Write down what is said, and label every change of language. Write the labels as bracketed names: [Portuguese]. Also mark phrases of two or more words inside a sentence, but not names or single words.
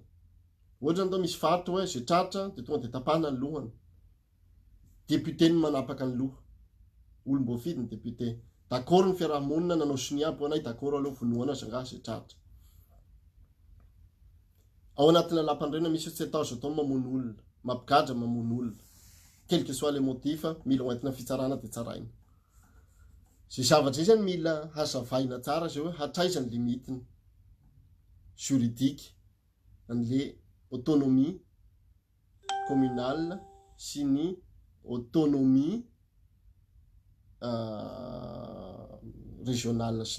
[Malagasy] Ohatra ndao misy faritra hoe zay tratra de tonga de tapahana ny lohany député ny manapaka ny loha olom-boafidy ny député d'accord ny fiarahamonina nanao siniabo anay d'accord aleo vonoana zanga zay tratra ao anatin'ny làlam-panorenana misy tsy atao atao mamono olona mampigadra mamono olona [French] quel que soit les motifs [Malagasy] mila hoentina fitsarana de tsaraina. Zay zavatra zay zany mila hazavaina tsara zay hoe hatraiza ny limitiny juridique an'le [French] autonomie communale [Malagasy] sy ny [French] autonomie régional [Malagasy] sy